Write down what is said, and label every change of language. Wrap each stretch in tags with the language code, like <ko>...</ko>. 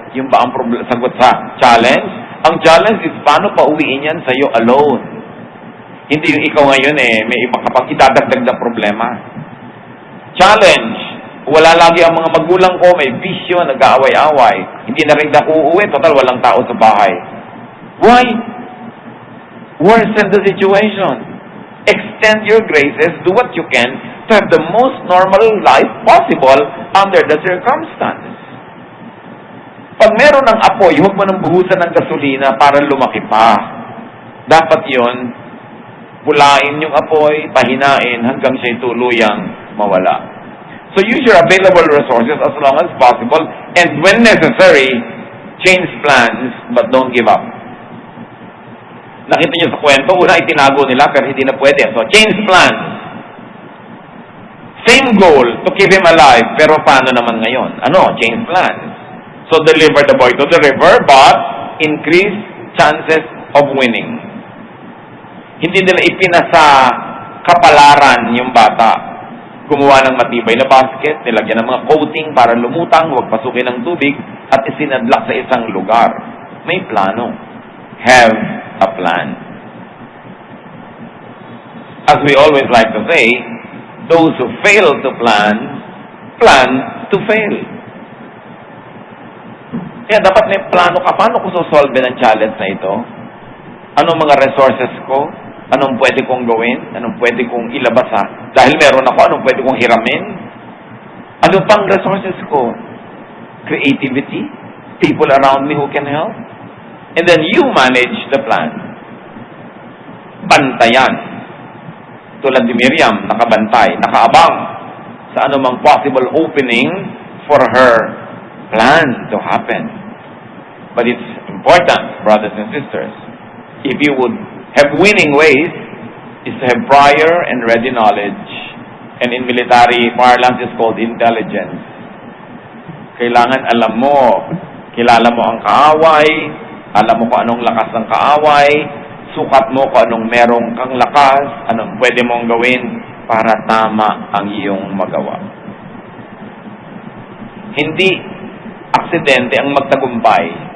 <tl>Yung ba ang sagot sa challenge? Ang challenge is paano pa uwiin yan sa'yo alone. Hindi yung ikaw ngayon may iba kapag idadagdag na problema. Challenge. Wala lagi ang mga magulang ko, may bisyo, nag-aaway-away. Hindi na rin ako uuwi, total walang tao sa bahay.</tl> <en>Why? Worsen the situation. Extend your graces, do what you can to have the most normal life possible under the circumstances.</en> <tl>Pag meron ng apoy, huwag mo nang buhusan ng gasolina para lumaki pa. Dapat yon, pulain yung apoy, pahinain hanggang siya'y tuluyang mawala.</tl> <en>So use your available resources as long as possible, and when necessary, change plans, but don't give up.</en> <tl>Nakita niyo sa kwento, una itinago nila pero hindi na pwede.</tl> <en>So change plans. Same goal, to keep him alive,</en> <tl>pero paano naman ngayon? Ano?</tl> <en>Change plans. So deliver the boy to the river, but increase chances of winning.</en> <tl>Hindi nila ipinasa kapalaran yung bata. Gumawa ng matibay na basket, nilagyan ng mga coating para lumutang, huwag pasukin ng tubig, at isinadlak sa isang lugar. May plano.</tl> <en>Have a plan. as we always like to say, those who fail to plan, plan to fail.</en> <tl>Kaya dapat may plano ka. Paano ko sosolve ng challenge na ito? Anong mga resources ko? Anong pwede kong gawin? Anong pwede kong ilabas Dahil meron ako, anong pwede kong hiramin? Ano pang resources ko? Creativity?</tl> <en>People around me who can help? And then you manage the plan.</en> <tl>Bantayan. Tulad ni Miriam, nakabantay, nakaabang sa anumang</tl> <en>possible opening for her plan to happen. But it's important, brothers and sisters, if you would have winning ways, is to have prior and ready knowledge. And in military parlance, is called intelligence.</en> <tl>Kailangan alam mo, kilala mo ang kaaway, alam mo kung anong lakas ng kaaway, sukat mo kung anong merong kang lakas, anong pwede mong gawin para tama ang iyong magawa. Hindi aksidente ang magtagumpay.</tl>